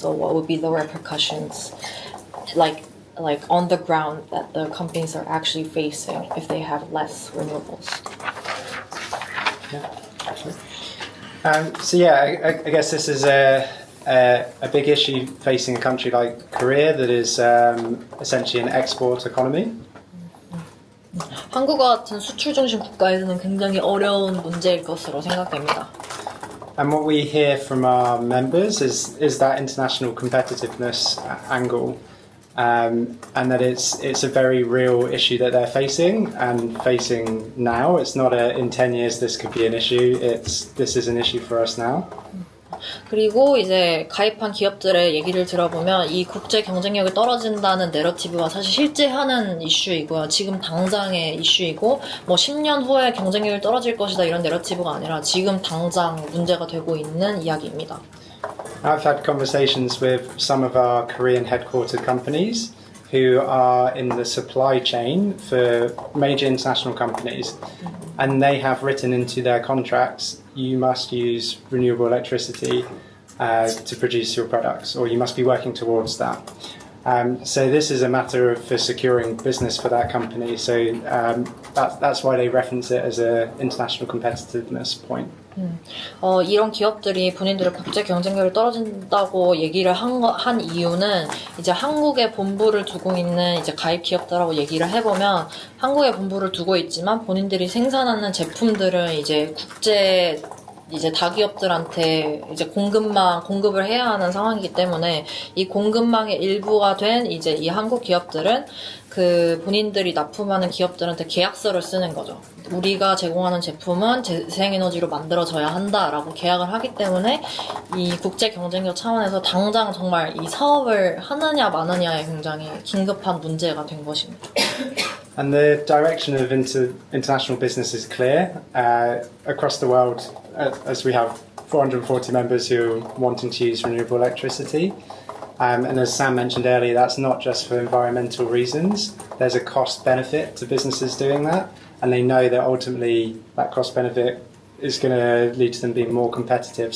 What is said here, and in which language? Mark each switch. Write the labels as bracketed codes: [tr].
[en] So what would be the repercussions, like on the ground, that the companies are actually facing if they have less renewables? So yeah, I guess this is a big issue facing a country like Korea that is essentially an export economy. [ko] 한국 같은 수출 중심 국가에서는 굉장히 어려운 문제일 것으로 생각됩니다. [en] And what we hear from our members is that international competitiveness angle, and that it's a very real issue that they're facing now. It's not in 10 years this could be an issue. This is an issue for us now. [ko] 그리고 이제 가입한 기업들의 얘기를 들어보면 이 국제 경쟁력이 떨어진다는 내러티브가 사실 실제 하는 이슈이고요. 지금 당장의 이슈이고 뭐 10년 후에 경쟁력이 떨어질 것이다 이런 내러티브가 아니라 지금 당장 문제가 되고 있는 이야기입니다. [en] I've had conversations with some of our Korean headquartered companies who are in the supply chain for major international companies, and they have written into their contracts you must use renewable electricity to produce your products, or you must be working towards that. So this is a matter for securing business for that company. So that's why they reference it as an international competitiveness point. [ko] 이런 기업들이 본인들의 국제 경쟁력이 떨어진다고 얘기를 한 이유는 이제 한국에 본부를 두고 있는 이제 가입 기업들하고 얘기를 해보면 한국에 본부를 두고 있지만 본인들이 생산하는 제품들은 이제 국제 이제 다기업들한테 이제 공급을 해야 하는 상황이기 때문에 이 공급망의 일부가 된 이제 이 한국 기업들은 그 본인들이 납품하는 기업들한테 계약서를 쓰는 거죠. 우리가 제공하는 제품은 재생에너지로 만들어져야 한다라고 계약을 하기 때문에 이 국제 경쟁력 차원에서 당장 정말 이 사업을 하느냐 마느냐에 굉장히 긴급한 문제가 된 것입니다. [en] And the direction of international business is clear across the world, as we have 440 members who are wanting to use renewable electricity. And as Sam mentioned earlier, that's not just for environmental reasons. There's a cost benefit to businesses doing that, and they know that ultimately that cost benefit is going to lead to them being more competitive.